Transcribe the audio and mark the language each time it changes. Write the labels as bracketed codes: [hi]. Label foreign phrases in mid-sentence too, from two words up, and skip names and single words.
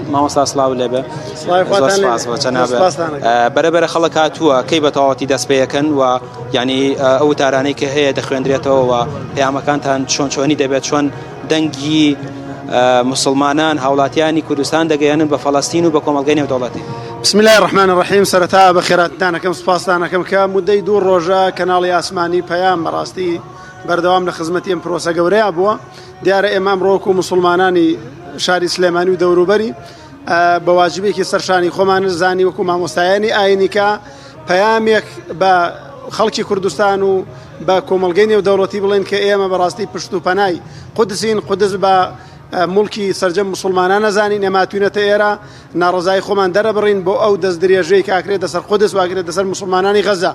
[ckb] مامۆستا سڵاو لێبێ بەرەبەرە خەڵک هاتووە کەی بە تەواوەتی دەست پێەکەن و ینی ئەو تارانەی کە هەیە دەخوێندرێتەوە و پەیامەکانتان چۆنی دەبێت چۆن دەنگی مسلمانان هاوڵاتیانی کوردستان دەگەیانن بە فەڵەستین و بە کۆمەڵگەی نێودەوڵەتی. [ar] بسم الله الرحمن الرحیم. [ckb] سەرەتا بە خێراتدانەکەم سوپاسدانەکەم کە مودەی 2 ڕۆژە کەناڵی ئاسمانی پەیام بەڕاستی بەردەوام لە خزمەتی ئەم پرۆسە گەورەیە بووە. دیارە ئێمە ئەمڕۆ و مسلمانانی شاری سلێمانی و دەوروبەری بە واجبێکی سەرشانی خۆمان زانی وەکو مامۆستایانی ئاینی کە پەیامێک بە خەڵکی کوردستان و بە کۆمەڵگەی نێودەوڵەتی بڵێن کە ئێمە بەڕاستی پشت و پەنای قودسین قودس بە مڵکی سەرجەم مسلمانان نەزانین ئەماتوینەتە ئێرە ناڕزای خۆمان دەرەبڕین بۆ ئەو دەست درێژەی کاکرێت دەسەر قودس واگرێت دەسەر مسلمانانی غەزە.